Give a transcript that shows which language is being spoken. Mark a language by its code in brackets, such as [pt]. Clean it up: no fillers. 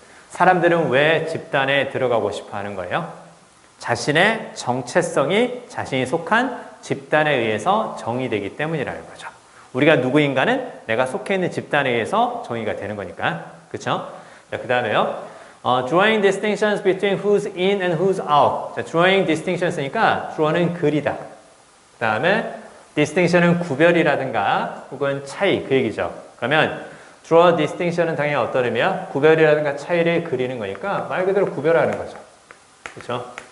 [ko] 사람들은 왜 집단에 들어가고 싶어 하는 거예요? 자신의 정체성이 자신이 속한 집단에 의해서 정의되기 때문이라는 거죠. 우리가 누구인가는 내가 속해 있는 집단에 의해서 정의가 되는 거니까. 그렇죠? 자, 그 다음에요. [en] Drawing distinctions between who's in and who's out. [ko] 자, [en] drawing distinctions [ko] 니까 draw는 그리다. 그 다음에 distinction은 구별이라든가 혹은 차이, 그 얘기죠. 그러면 [en] draw distinction [ko] 은 당연히 어떤 의미야? 구별이라든가 차이를 그리는 거니까 말 그대로 구별하는 거죠. 그렇죠?